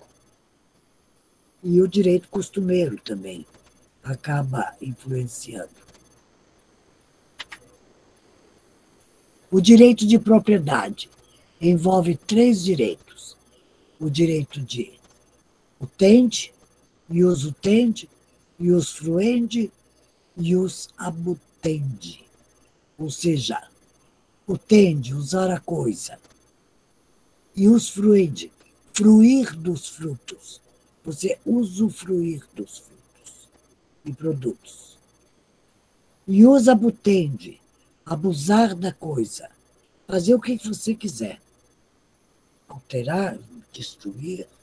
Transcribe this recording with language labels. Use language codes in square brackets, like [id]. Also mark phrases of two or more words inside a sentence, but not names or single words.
[pt] E o direito costumeiro também acaba influenciando. O direito de propriedade envolve 3 direitos. O direito de utende, [la] ius utendi, ius fruendi, ius abutendi. [pt] Ou seja, utende, usar a coisa. [la] Ius fruendi, [pt] fruir dos frutos. Você usufruir dos frutos e produtos. [la] Ius abutendi, [pt] abusar da coisa. Fazer o que você quiser. Alterar, destruir.